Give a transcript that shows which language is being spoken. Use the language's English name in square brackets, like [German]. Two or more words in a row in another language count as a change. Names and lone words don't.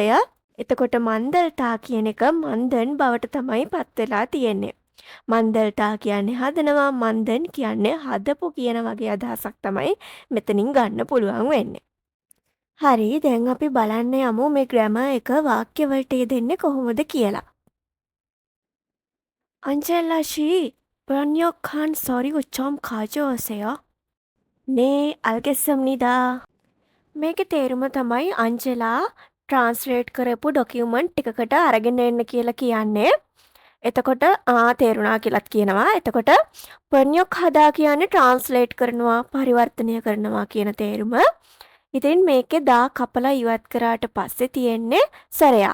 [Sinhala] එතකොට මන්දල්ටා කියන එක මන්දන් බවට තමයි පත් වෙලා තියෙන්නේ. මන්දල්ටා කියන්නේ හදනවා, මන්දන් කියන්නේ හදපු කියන වගේ අදහසක් තමයි මෙතනින් ගන්න පුළුවන් වෙන්නේ. හරි, දැන් අපි බලන්න යමු මේ ග්‍රැමර් එක වාක්‍ය වලට යෙදෙන්නේ කොහොමද කියලා. [Korean] 안젤라 씨, 번역한 서류 좀 가져오세요. 네, 알겠습니다. [Sinhala] මේකේ තේරුම තමයි අංජලා ට්‍රාන්ස්ලේට් කරපු ඩොකියුමන්ට් ටිකකට අරගෙන එන්න කියලා කියන්නේ. එතකොට තේරුණා කියලාත් කියනවා. එතකොට පර්නියොක් හදා කියන්නේ ට්‍රාන්ස්ලේට් කරනවා, පරිවර්තනය කරනවා කියන තේරුම. ඉතින් මේකේ දා කපලා ඉවත් කරාට පස්සේ තියෙන්නේ සරයා.